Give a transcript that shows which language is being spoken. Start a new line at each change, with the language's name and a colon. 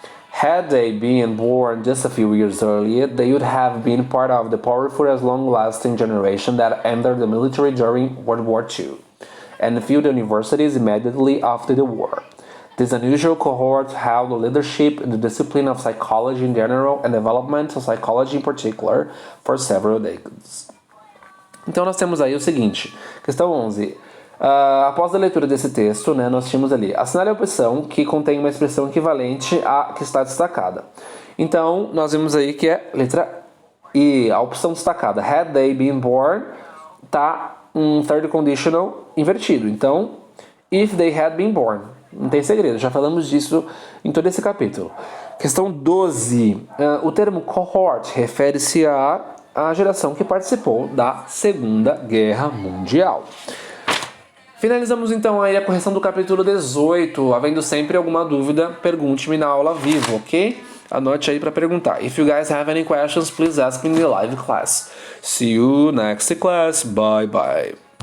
English: Had they been born just a few years earlier, they would have been part of the powerful and long-lasting generation that entered the military during World War II and filled universities immediately after the war. This unusual cohort held the leadership in the discipline of psychology in general and developmental psychology in particular for several decades.
Portuguese: Então nós temos aí o seguinte, questão 11. Após a leitura desse texto, né, nós tínhamos ali, assinale a opção que contém uma expressão equivalente à que está destacada. Então, nós vimos aí que é letra I, a opção destacada.
English: Had they been born,
Portuguese: tá um third conditional invertido.
English: Então, if they had been born.
Portuguese: Não tem segredo, já falamos disso em todo esse capítulo. Questão 12. O termo cohort refere-se à geração que participou da Segunda Guerra Mundial. Finalizamos então aí a correção do capítulo 18. Havendo sempre alguma dúvida, pergunte-me na aula vivo, ok? Anote aí para perguntar.
English: If you guys have any questions, please ask me in the live class. See you next class. Bye bye.